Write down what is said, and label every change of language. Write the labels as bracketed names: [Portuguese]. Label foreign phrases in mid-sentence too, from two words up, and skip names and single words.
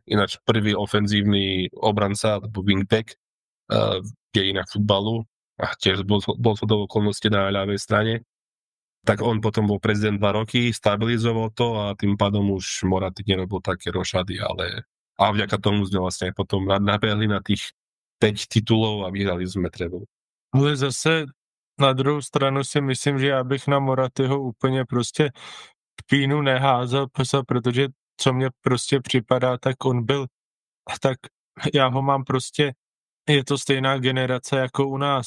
[Slovak] Ináč prvý ofenzívny obranca, alebo wingback v dejinách futbalu a tiež bol to do okolnosti na ľavej strane. Tak on potom bol prezident 2 roky, stabilizoval to a tým pádom už Moratti nerobil také rošady, a vďaka tomu sme vlastne potom nabehli na tých 5 titulov a vyhrali sme treble. [Czech] Ale zase na druhou stranu si myslím, že já bych na Morattiho úplně prostě pínu neházel, protože co mně prostě připadá, tak on byl, tak já ho mám prostě je to stejná generace jako u nás.